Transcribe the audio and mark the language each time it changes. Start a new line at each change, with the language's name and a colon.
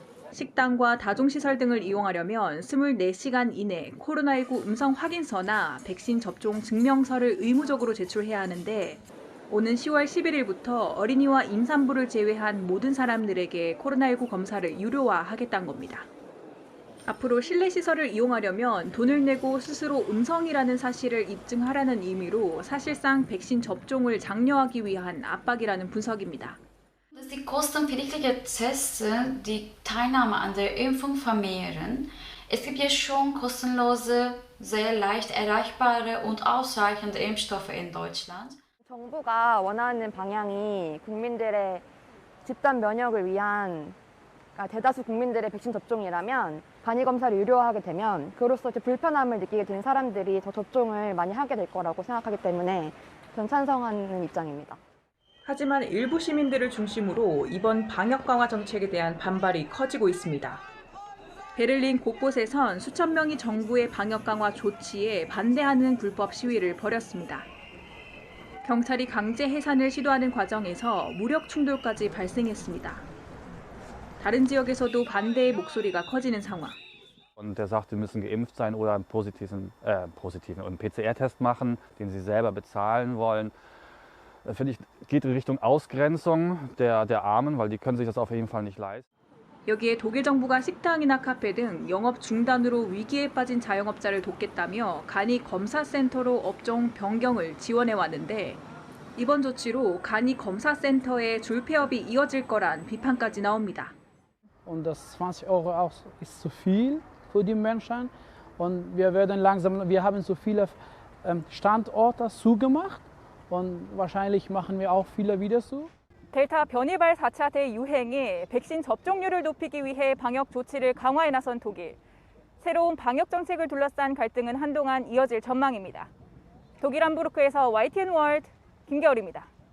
Korean: 식당과 다중시설 등을 이용하려면 24시간 이내 코로나19 음성 확인서나 백신 접종 증명서를 의무적으로 제출해야 하는데 오는 10월 11일부터 어린이와 임산부를 제외한 모든 사람들에게 코로나19 검사를 유료화하겠다는 겁니다. 앞으로 실내 시설을 이용하려면 돈을 내고 스스로 음성이라는 사실을 입증하라는 의미로 사실상 백신 접종을 장려하기 위한 압박이라는 분석입니다.
German: Die kostenpflichtige Tests die Teilnahme an der Impfung vermehren. Es gibt jetzt schon kostenlose, sehr leicht erreichbare und ausreichende Impfstoffe in Deutschland.
Korean: 정부가 원하는 방향이 국민들의 집단 면역을 위한 대다수 국민들의 백신 접종이라면 간이 검사를 유료화하게 되면 그로써 불편함을 느끼게 된 사람들이 더 접종을 많이 하게 될 거라고 생각하기 때문에 전 찬성하는 입장입니다. 하지만 일부 시민들을 중심으로 이번 방역 강화 정책에 대한 반발이 커지고 있습니다. 베를린 곳곳에선 수천 명이 정부의 방역 강화 조치에 반대하는 불법 시위를 벌였습니다. 경찰이 강제 해산을 시도하는 과정에서 무력 충돌까지 발생했습니다. 다른 지역에서도 반대의 목소리가 커지는 상황.
German: Und der sagt, sie müssen geimpft sein oder einen positiven PCR-Test machen, den sie selber bezahlen wollen. Finde ich, geht in Richtung Ausgrenzung der Armen, weil die können sich das auf jeden Fall nicht leisten.
Korean: 여기에 독일 정부가 식당이나 카페 등 영업 중단으로 위기에 빠진 자영업자를 돕겠다며 간이 검사센터로 업종 변경을 지원해 왔는데 이번 조치로 간이 검사센터의 줄폐업이 이어질 거란 비판까지 나옵니다.
German: Und das 20 Euro auch ist zu viel für die Menschen. Und wir haben so viele Standorte zugemacht und wahrscheinlich machen wir auch viele wieder zu.
Korean: 델타 변이발 4차 대유행에 백신 접종률을 높이기 위해 방역 조치를 강화해 나선 독일. 새로운 방역 정책을 둘러싼 갈등은 한동안 이어질 전망입니다. 독일 함부르크에서 YTN 월드 김겨울입니다.